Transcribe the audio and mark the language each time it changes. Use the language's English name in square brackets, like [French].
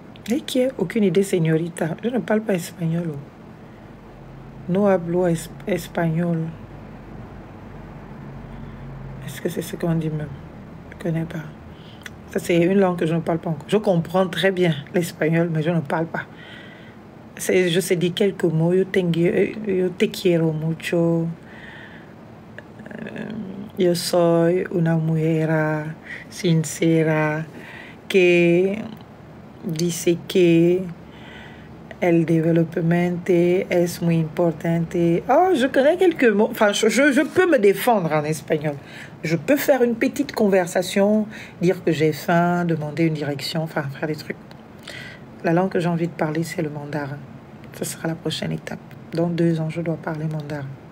[French] Et qui est aucune idée, [Spanish] señorita. [French] Je ne parle pas espagnol. [Spanish] No hablo espagnol. [French] Est-ce que c'est ce qu'on dit même? Je ne connais pas. Ça, c'est une langue que je ne parle pas encore. Je comprends très bien l'espagnol, mais je ne parle pas. Je sais dire quelques mots. [Spanish] Yo te quiero mucho. Yo soy una mujer sincera que dice que el development es muy importante. [French] Oh, je connais quelques mots. Enfin, je peux me défendre en espagnol. Je peux faire une petite conversation, dire que j'ai faim, demander une direction, enfin, faire des trucs. La langue que j'ai envie de parler, c'est le mandarin. Ce sera la prochaine étape. Dans 2 ans, je dois parler mandarin.